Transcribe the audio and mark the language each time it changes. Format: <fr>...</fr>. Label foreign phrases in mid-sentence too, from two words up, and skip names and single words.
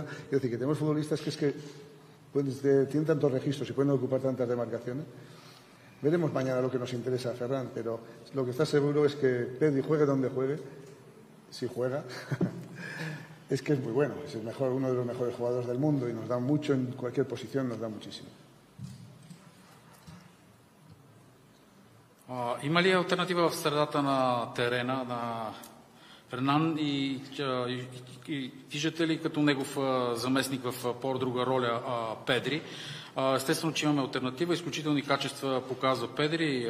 <es>Es decir, que tenemos futbolistas que tienen tantos registros y pueden ocupar tantas demarcaciones. Veremos mañana lo que nos interesa a Ferran, pero lo que está seguro es que Pedri juegue donde juegue, si juega, es que es muy bueno, es el mejor, uno de los mejores jugadores del mundo y nos da mucho en cualquier posición, nos da muchísimo.</es> <bg>Има ли алтернатива в средата на терена на Фернан и виждате ли като негов заместник в по-друга роля Педри? Естествено, че имаме алтернатива. Изключителни качества показва Педри.</bg>